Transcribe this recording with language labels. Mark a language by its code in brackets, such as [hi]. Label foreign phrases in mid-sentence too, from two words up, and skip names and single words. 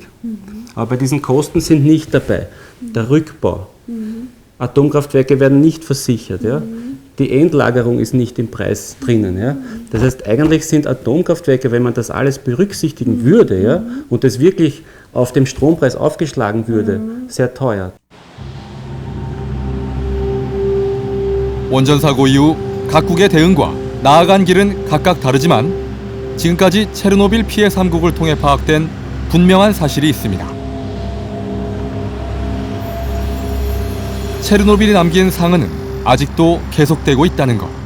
[de] Aber bei diesen Kosten sind nicht dabei der Rückbau. Atomkraftwerke werden nicht versichert, ja. Die Endlagerung ist nicht im Preis drinnen. Ja. Das heißt, eigentlich sind Atomkraftwerke, wenn man das alles berücksichtigen würde, ja, und das wirklich auf dem Strompreis aufgeschlagen würde, sehr teuer. [ko] 원전 사고 이후 각국의 대응과 나아간 길은 각각 다르지만 지금까지 체르노빌 피해 3국을 통해 파악된 분명한 사실이 있습니다. 체르노빌이 남긴 상흔은 아직도 계속되고 있다는 것.